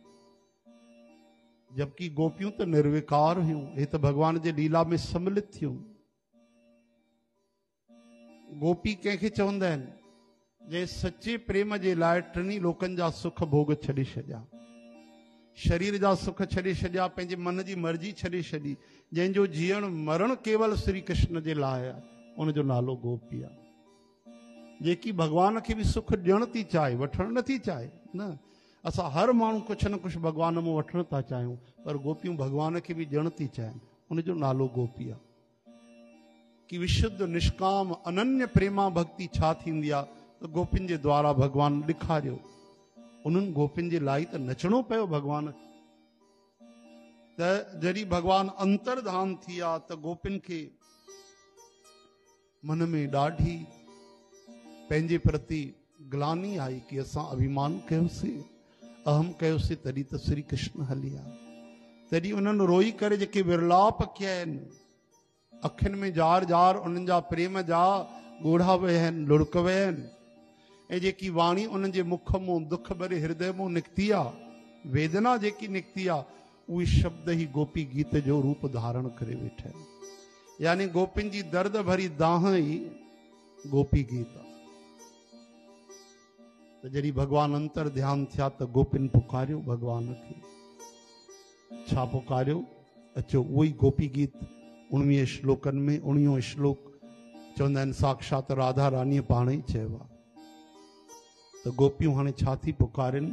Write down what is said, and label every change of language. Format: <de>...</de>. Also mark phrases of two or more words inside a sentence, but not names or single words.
<sd>जबकि गोपियूं त निर्विकार हुयूं, हे त भगवान जे लीला में सम्मिलित थियूं। गोपी कंहिंखे चवंदा आहिनि? जंहिं सचे प्रेम जे लाइ टिनी लोकनि जा सुख भोग छॾे छॾिया, शरीर जा सुख छॾे छॾिया, पंहिंजे मन जी मर्जी छॾे छॾी, जंहिंजो जीअण मरण केवल श्री कृष्ण जे लाइ आहे, उनजो नालो गोपी आहे। जेकी भगवान खे बि सुख ॾियण थी चाहे, वठण नथी चाहे। न, असां हर माण्हू कुझु न कुझु भगवान मां वठण था चाहियूं, पर गोपियूं भगवान खे बि ॾियण थी चाहिनि, उनजो नालो गोपी आहे। कि विशुद्ध निष्काम अनन्य प्रेमा भक्ति छा थींदी आहे, त गोपिन जे द्वारा भगवान ॾेखारियो। उन्हनि गोपिन जे लाइ त नचणो पियो भगवान। त जॾहिं भगवान अंतर्धान थी विया त गोपिन खे मन में ॾाढी पंहिंजे प्रति ग्लानी आई कि असां अभिमान कयोसीं, अहम कयोसीं, तॾहिं त श्री कृष्ण हली आ। तॾहिं उन्हनि रोई करे जेके विरलाप कया आहिनि, अखियुनि में जार जार उन्हनि जा प्रेम जा ॻोढ़ा विया आहिनि, लुड़क विया आहिनि, ऐं जेकी वाणी उन्हनि जे मुख मां दुख भरे हृदय मां निकिती आहे, वेदना जेकी निकिती आहे, उहे शब्द ई गोपी गीत जो रूप धारण करे वेठा आहिनि। यानी गोपिन जी दर्द भरी दाह ई गोपी गीत आहे। त जॾहिं भॻवान अंतर ध्यान थिया त गोपिन पुकारियो भॻवान खे। छा पुकारियो? अचो उहो ई गोपी गीत 19 श्लोकनि में 19 श्लोक चवंदा आहिनि साक्षात राधा रानीअ पाण ई चयो आहे। त गोपियूं हाणे छा थी पुकारनि?</sd>